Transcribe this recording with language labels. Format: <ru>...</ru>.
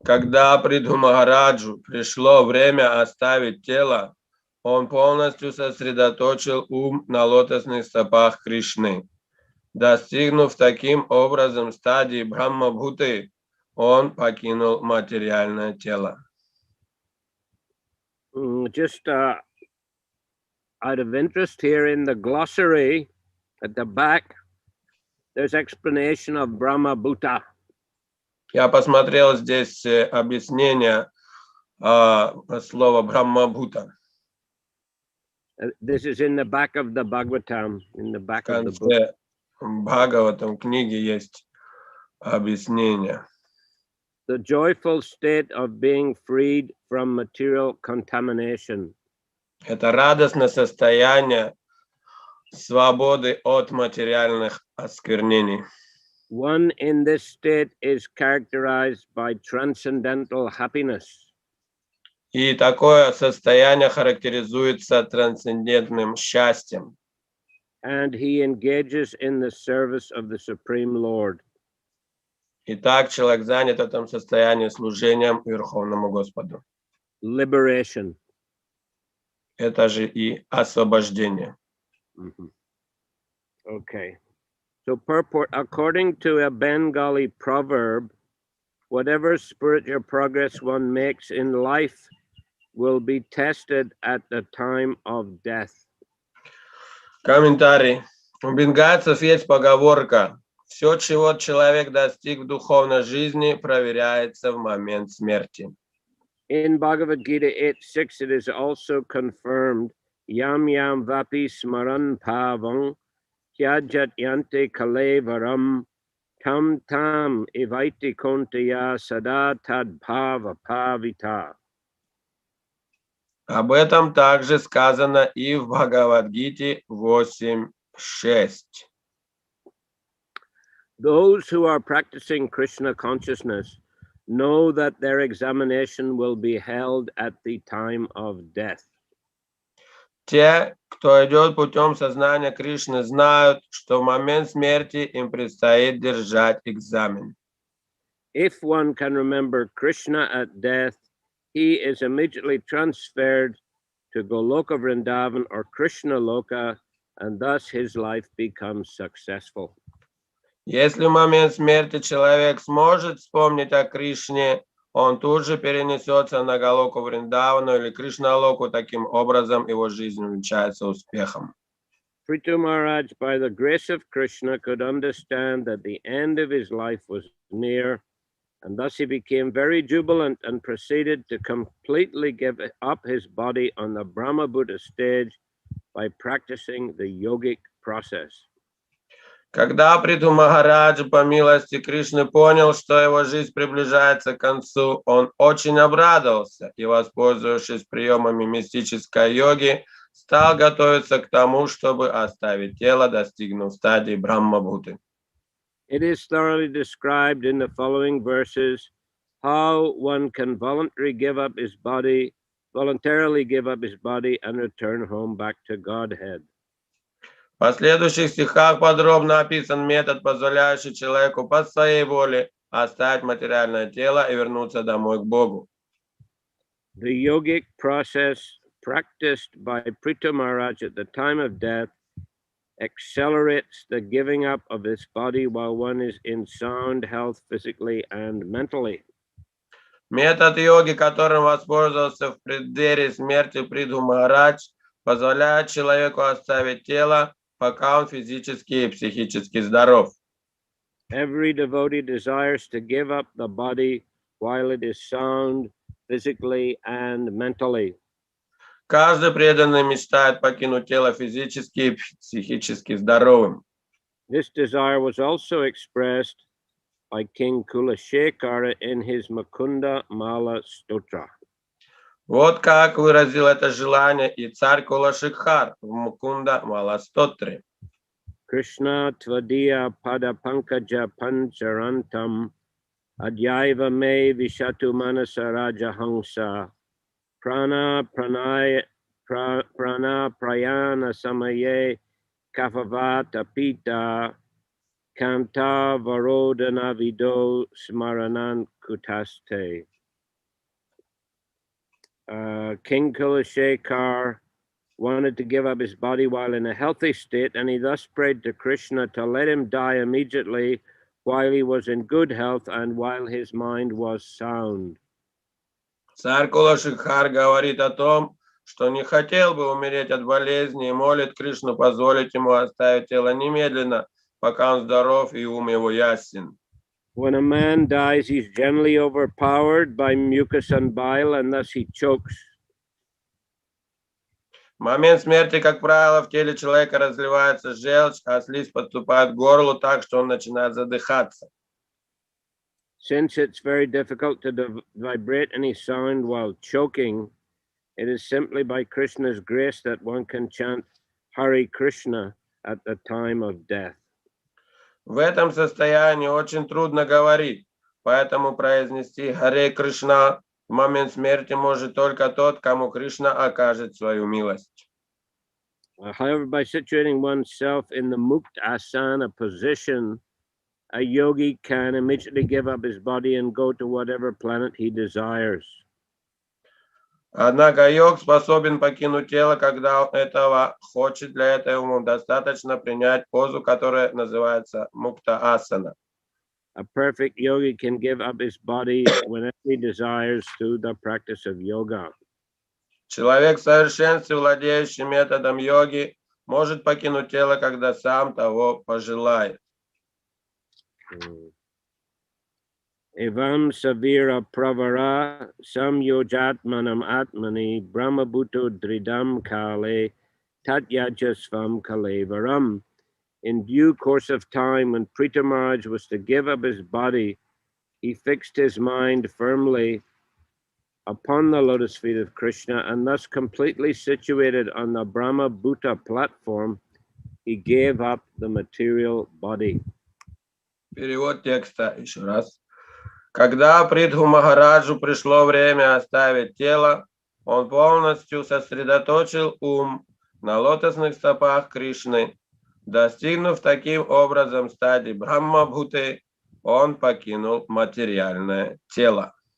<ru>Когда Прабху Махараджу пришло время оставить тело, он полностью сосредоточил ум на лотосных стопах Кришны. Достигнув таким образом стадии Брахма-бхуты, он покинул материальное тело.</ru> <en>Just out of interest here in the glossary at the back, there's explanation of Brahma Bhuta.</en> <ru>Я посмотрел здесь объяснение слова Брахма-бхута.</ru> <en>This is in the back of the Bhagavatam, in the back of the book.</en> <ru>В конце Бхагаватам книги есть объяснение.</ru> <en>The joyful state of being freed from material contamination.</en> <ru>Это радостное состояние свободы от материальных осквернений.</ru> <en>One in this state is characterized by transcendental happiness.</en> <ru>И такое состояние характеризуется трансцендентным счастьем.</ru> <en>And he engages in the service of the Supreme Lord.</en> <ru>Итак, человек занят в этом состоянии служением Верховному Господу.</ru> <en>Liberation.</en> <ru>Это же и освобождение.</ru> <en>Okay. So purport, according to a Bengali proverb, whatever spiritual progress one makes in life will be tested at the time of death.</en> <ru>Комментарий. У бенгальцев есть поговорка: все, чего человек достиг в духовной жизни, проверяется в момент смерти.</ru> <en>In Bhagavad Gita 8.6, it is also confirmed,</en> <sa>Yam yam vapi smaran pavang, kyajat yante kalevaram, tam tam evaiti kontaya sada tad bhava pavita.</sa> <ru>Об этом также сказано и в Бхагавад-гите 8.6.</ru> <en>Those who are practicing Krishna consciousness know that their examination will be held at the time of death.</en> <ru>Те, кто идет путем сознания Кришны, знают, что в момент смерти им предстоит держать экзамен.</ru> <en>If one can remember Krishna at death, he is immediately transferred to Goloka Vrindavan or Krishna Loka, and thus his life becomes successful.</en> <ru>Если в момент смерти человек сможет вспомнить о Кришне, он тут же перенесется на Галоку Вриндавану или Кришна-локу, таким образом его жизнь увенчается успехом.</ru> <en>Prithu Maharaj, by the grace of Krishna, could understand that the end of his life was near, and thus he became very jubilant and proceeded to completely give up his body on the Brahma Buddha stage by practicing the yogic process.</en> <ru>Когда Прабху Махарадж по милости Кришны понял, что его жизнь приближается к концу, он очень обрадовался и, воспользовавшись приемами мистической йоги, стал готовиться к тому, чтобы оставить тело, достигнув стадии Брахма-бхуты.</ru> <en>It is thoroughly described in the following verses how one can voluntarily give up his body and return home back to Godhead.</en> <ru>В последующих стихах подробно описан метод, позволяющий человеку по своей воле оставить материальное тело и вернуться домой к Богу.</ru> <en>The yogic process practiced by Prithu Maharaj at the time of death accelerates the giving up of this body while one is in sound health physically and mentally.</en> <ru>Метод йоги, которым воспользовался в преддверии смерти Прабху Махарадж, позволяет человеку оставить тело, пока он физически и психически здоров.</ru> <en>Every devotee desires to give up the body while it is sound physically and mentally.</en> <ru>Каждый преданный мечтает покинуть тело физически и психически здоровым.</ru> <en>This desire was also expressed by King Kulashekara in his Mukunda Mala Stotra.</en> <ru>Вот как выразил это желание и царь Кулашикхар в Мукунда Маластотре.</ru> <sa>Krishna tvadiya pada pankaja pancharantam adyaiva me vishatu manasa rajahansa prana prayana samaye kafavata pita kanta varodana vido smaranan kutaste.</sa> <en>King Kulashekar wanted to give up his body while in a healthy state, and he thus prayed to Krishna to let him die immediately while he was in good health and while his mind was sound.</en> <ru>Царь Кулашикхар говорит о том, что не хотел бы умереть от болезни и молит Кришну позволить ему оставить тело немедленно, пока он здоров и ум его ясен.</ru> <en>When a man dies, he's generally overpowered by mucus and bile, and thus he chokes.</en> <ru>В момент смерти, как правило, в теле человека разливается желчь, а слизь подступает к горлу так, что он начинает задыхаться.</ru> <en>Since it's very difficult to vibrate any sound while choking, it is simply by Krishna's grace that one can chant Hare Krishna at the time of death.</en> <ru>В этом состоянии очень трудно говорить, поэтому произнести Харе Кришна в момент смерти может только тот, кому Кришна окажет свою милость.</ru> <en>However, by situating oneself in the muktasana position, a yogi can immediately give up his body and go to whatever planet he desires.</en> <ru>Однако йог способен покинуть тело, когда он этого хочет. Для этого ему достаточно принять позу, которая называется мукта-асана.</ru> <en>A perfect yogi can give up his body whenever he desires through the practice of yoga.</en> <ru>Человек в совершенстве, владеющий методом йоги, может покинуть тело, когда сам того пожелает.</ru> <sa>Evam savira pravara samyojatmanam atmani brahmabhuto dridam kale tatyajasvam kalevaram.</sa> <en>In due course of time, when Prita Maharaj was to give up his body, he fixed his mind firmly upon the lotus feet of Krishna, and thus completely situated on the Brahma Bhuta platform, he gave up the material body.</en> <ru>Перевод текста еще раз. Когда Притху Махараджу пришло время оставить тело, он полностью сосредоточил ум на лотосных стопах Кришны. Достигнув таким образом стадии Брахма-бхуты, он покинул материальное тело.</ru>